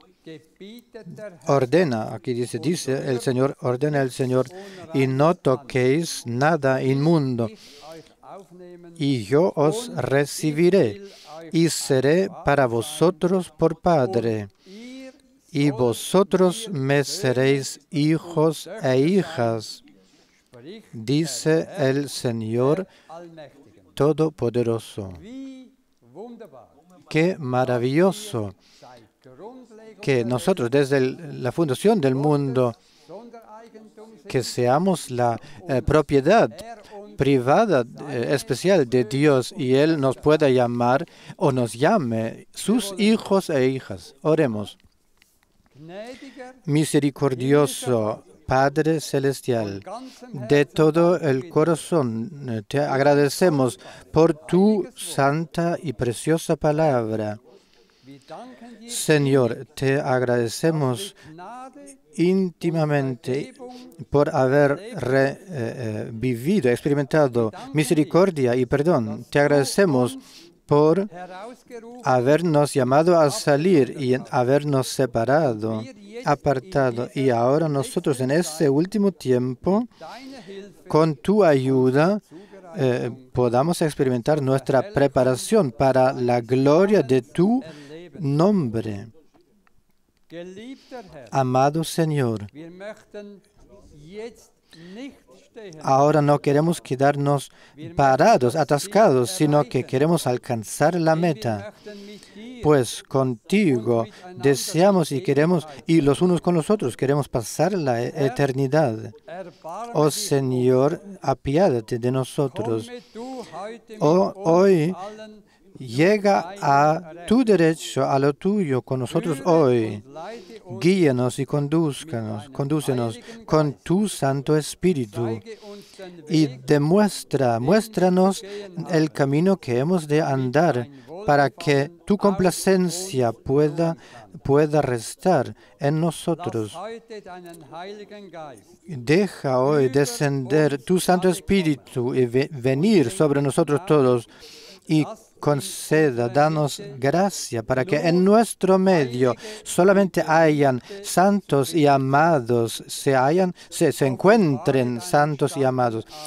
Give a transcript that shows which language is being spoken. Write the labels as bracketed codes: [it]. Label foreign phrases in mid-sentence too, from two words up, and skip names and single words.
[es] Ordena, aquí dice el Señor, ordena el Señor, y no toquéis nada inmundo, y yo os recibiré, y seré para vosotros por Padre, y vosotros me seréis hijos e hijas, [de] spricht [es] dice el Señor [de] Allmächtigen. [es] Todopoderoso. [de] Wie wunderbar. [es] Qué maravilloso [de] Seit Grundlegung [es] que nosotros desde la fundación del mundo, [de] Sondereigentum sind, [es] que seamos la propiedad privada especial de Dios y Él nos pueda llamar o nos llame sus hijos e hijas. Oremos. [de] gnädiger, [es] Misericordioso Padre Celestial, de todo el corazón te agradecemos por tu santa y preciosa palabra. [de] wir danken dir [es] Señor, te agradecemos [de] Gnade, [es] íntimamente por haber vivido, experimentado misericordia y perdón. Te agradecemos por [de] herausgerufen, [es] habernos llamado a salir y habernos separado, apartado. Y ahora nosotros en este último tiempo, [de] deine Hilfe [es] con tu ayuda, podamos experimentar nuestra preparación para la gloria de tu nombre. [de] Geliebter Herr, [es] Amado Señor, [de] wir möchten jetzt nicht stehen, [es] ahora no queremos quedarnos parados, atascados, sino que queremos alcanzar la [de] wir [es] meta. [de] möchten mit dir [es] Pues contigo deseamos y queremos, y los unos con los otros queremos pasar la eternidad. [de] erbarme Oh dich, [es] Señor, apiádate de nosotros. [de] komme du heute mit Oh, uns [es] hoy [de] allen, [es] llega a tu derecho, a lo tuyo con nosotros hoy. [de] leite uns, [es] Guíanos y condúcenos con tu Santo Espíritu [de] zeige uns den [es] y [de] Weg, [es] muéstranos el camino que hemos de andar para que tu complacencia pueda restar en nosotros. [de] lass heute deinen Heiligen Geist [es] Deja hoy descender tu Santo Espíritu y venir sobre nosotros todos y conceda, danos gracia para que en nuestro medio solamente hayan santos y amados, se encuentren santos y amados.